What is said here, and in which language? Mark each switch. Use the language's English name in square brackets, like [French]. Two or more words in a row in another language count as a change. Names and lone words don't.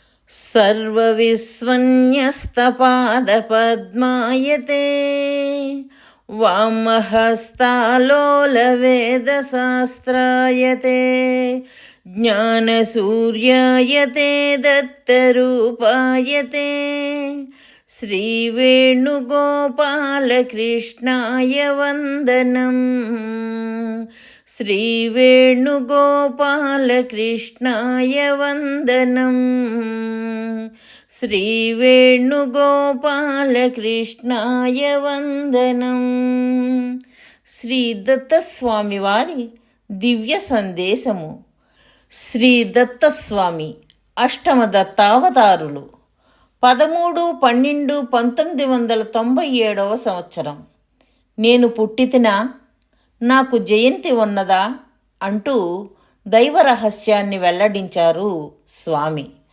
[Sanskrit] सर्वविस्वन्यस्तपादपद्मायते वामहस्तालोलवेदशास्त्रायते ज्ञानसूर्यायते दत्तरूपायते श्रीवेणुगोपालकृष्णाय वन्दनम् श्रीवेणुगोपालकृष्णाय वन्दनम् श्रीवेणुगोपालकृष्णाय वन्दनम् [Telugu] శ్రీ దత్తస్వామి వారి దివ్య సందేశము. శ్రీ దత్తస్వామి అష్టమ దత్తావతారులు 13-12-1997 సంవత్సరం. నేను పుట్టితినా, నాకు జయంతి ఉన్నదా అంటూ దైవ రహస్యాన్ని వెల్లడించారు స్వామి.